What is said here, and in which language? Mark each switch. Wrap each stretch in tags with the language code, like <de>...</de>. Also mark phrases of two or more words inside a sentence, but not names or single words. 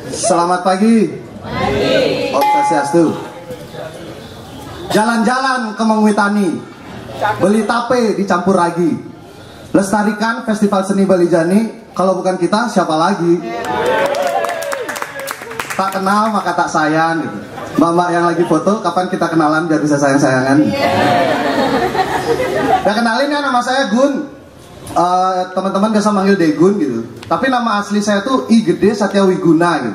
<id>Selamat pagi.</id> <ban>Om Swastiastu.</ban> <id>Jalan-jalan ke Mengwitani, beli tape dicampur ragi, lestarikan Festival Seni Balijani. Kalau bukan kita siapa lagi? Tak kenal maka tak sayang gitu. Mbak-mbak yang lagi foto, kapan kita kenalan biar bisa sayang-sayangan? Ya kenalin ya, nama saya Gun. Teman-teman biasa manggil Degun gitu. Tapi nama asli saya tuh I Gede Satya Wiguna gitu.</id>